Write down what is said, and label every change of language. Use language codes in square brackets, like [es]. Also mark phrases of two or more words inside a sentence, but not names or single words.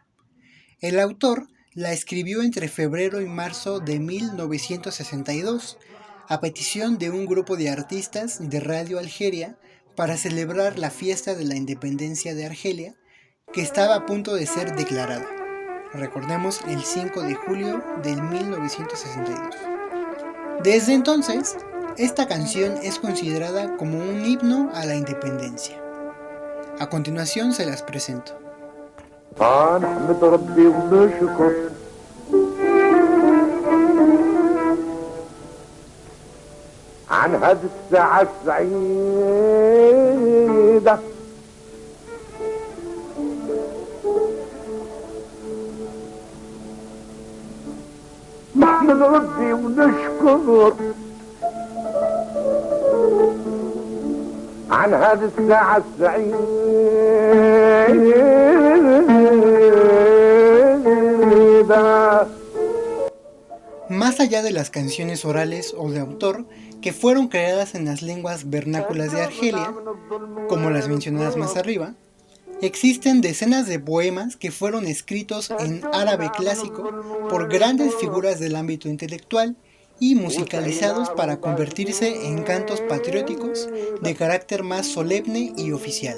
[es] El autor la escribió entre febrero y marzo de 1962, a petición de un grupo de artistas de Radio Algeria para celebrar la fiesta de la independencia de Argelia, que estaba a punto de ser declarada. Recordemos, el 5 de julio de 1962. Desde entonces, esta canción es considerada como un himno a la independencia. A continuación se las presento. [ar] عن هذه الساعة السعيدة نحمد ربي ونشكر عن هذه الساعة السعيدة. [es] Más allá de las canciones orales o de autor que fueron creadas en las lenguas vernáculas de Argelia, como las mencionadas más arriba, existen decenas de poemas que fueron escritos en árabe clásico por grandes figuras del ámbito intelectual y musicalizados para convertirse en cantos patrióticos de carácter más solemne y oficial.